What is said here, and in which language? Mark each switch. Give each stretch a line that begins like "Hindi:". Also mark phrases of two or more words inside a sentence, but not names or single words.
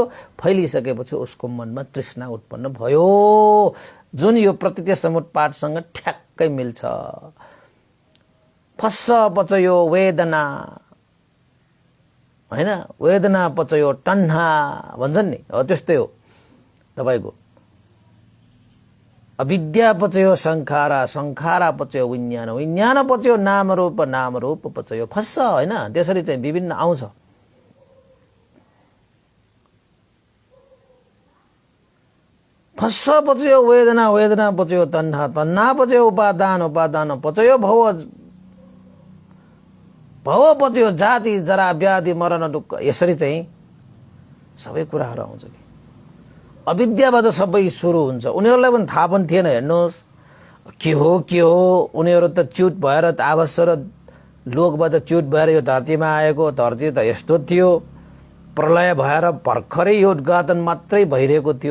Nepali: फैलिसकेपछि उसको मनमा तृष्णा उत्पन्न भयो, जुन यो प्रतीत समुत्पादसँग ठ्याक्कै मिल्छ।
Pali: फस्स पचयो वेदना, हैन? वेदना पचयो तन्हा
Nepali: भन्छन् नि, हो त्यस्तै हो तपाईको।
Pali: अविद्या पचयो संखारा, संखारा पचयो विज्ञान, विज्ञान पचयो नाम रूप, नाम रूप पचयो फस्स,
Nepali: हैन? त्यसरी चाहिँ विभिन्न आउँछ।
Pali: फस्स पचयो वेदना, वेदना पचयो तन्हा, तन्हा पचयो उपादान, उपादान पचयो भव, भव पच्यो जाति जरा व्याधि मरण दुःख।
Nepali: यसरी चाहिँ सबै कुराहरू आउँछ कि अविद्याबाट सबै सुरु हुन्छ। उनीहरूलाई पनि थाहा पनि थिएन, हेर्नुहोस् के हो। उनीहरू त च्युत भएर आवश्यक लोकबाट च्युत भएर यो धरतीमा आएको। धरती त यस्तो थियो, प्रलय भएर भर्खरै यो उद्घाटन मात्रै भइरहेको थियो।